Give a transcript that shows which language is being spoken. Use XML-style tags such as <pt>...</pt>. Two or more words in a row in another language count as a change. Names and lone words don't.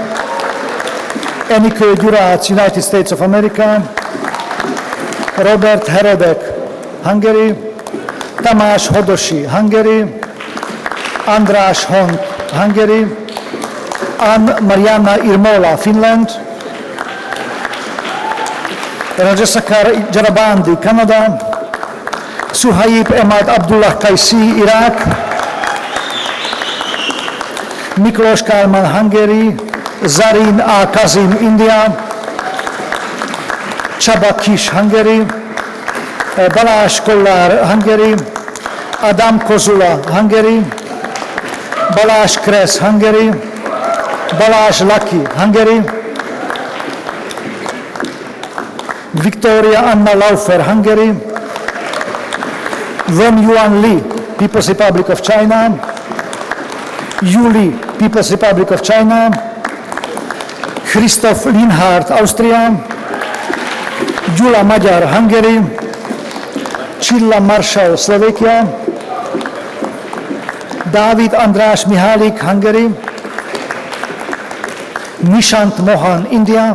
<en>Enikő Gyurác, United States of America. Robert Herodek, Hungary. Tamás Hodosi, Hungary. András Hont, Hungary. Ann Mariana Irmola, Finland. Rajasakar Jarabandi, Canada. Suhaib Emad Abdullah Kaisi, Iraq. Miklós Kálmán, Hungary. Zarin A. Kazim, India. Csaba Kis, Hungary. Balázs Kollár, Hungary. Adam Kozula, Hungary. Balázs Kressz, Hungary. Balázs Laki, Hungary. Victoria Anna Laufer, Hungary. Wen Yuan Li, People's Republic of China. Yu Li, People's Republic of China. Christoph Linhardt, Austria. Gyula Magyar, Hungary. Csilla Marshall, Slovakia. Dávid András Mihálik, Hungary. Nishant Mohan, India.</en>